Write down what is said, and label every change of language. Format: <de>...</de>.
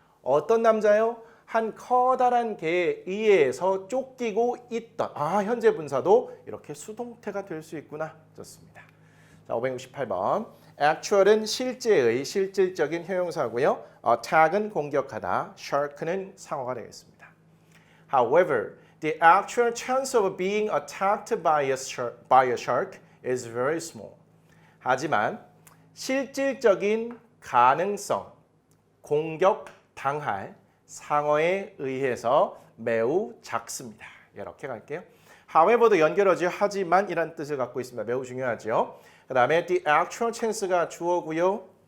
<ko>어떤 남자요? 한 커다란 개에 의해서 쫓기고 있던 현재 분사도 이렇게 수동태가 될 수 있구나. 좋습니다. 자, 568번. actual은 실제의 실질적인 형용사고요. attack은 공격하다, shark는 상어가 되겠습니다.</ko> <en>However, the actual chance of being attacked by a shark is very small.</en> <ko>하지만 실질적인 가능성, 공격당할 상어에 의해서 매우 작습니다. 이렇게 갈게요. However도 연결어죠. 하지만 이란 뜻을 갖고 있습니다. 매우 중요하죠. 그 다음에 the actual chance가 주어고요.</ko>